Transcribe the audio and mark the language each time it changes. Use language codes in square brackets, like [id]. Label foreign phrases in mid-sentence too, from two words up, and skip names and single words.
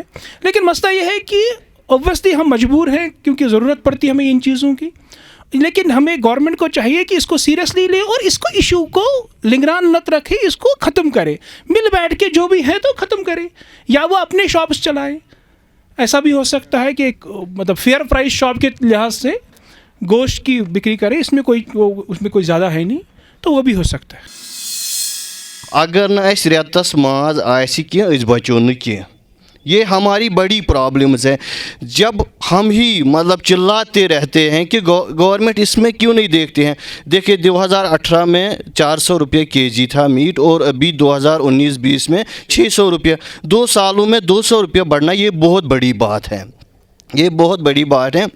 [hi] लेकिन मसला ये है कि ऑब्वियसली हम मजबूर हैं क्योंकि ज़रूरत पड़ती है हमें इन चीज़ों की, लेकिन हमें गवर्नमेंट को चाहिए कि इसको सीरियसली ले और इसको इशू को लिंगरान नत रखे, इसको ख़त्म करे, मिल बैठ के जो भी है तो ख़त्म करे, या वो अपने शॉप्स चलाए। ऐसा भी हो सकता है कि मतलब [en] fair price shop [hi] के लिहाज से गोश्त की बिक्री करे, इसमें उसमें कोई ज़्यादा है नहीं, तो वो भी हो सकता है। [ks] अगर न अस रेतस माज आसि कह अस बचो न कह, [hi] ये हमारी बड़ी प्रॉब्लम्स है। जब हम ही मतलब चिल्लाते रहते हैं कि गवर्नमेंट इसमें क्यों नहीं देखते हैं। देखिए 2018 में 400 रुपये केजी था मीट, और अभी 2019-20 में 600 रुपये। 2 सालों में 200 रुपये बढ़ना, ये बहुत बड़ी बात है, ये बहुत बड़ी बात है।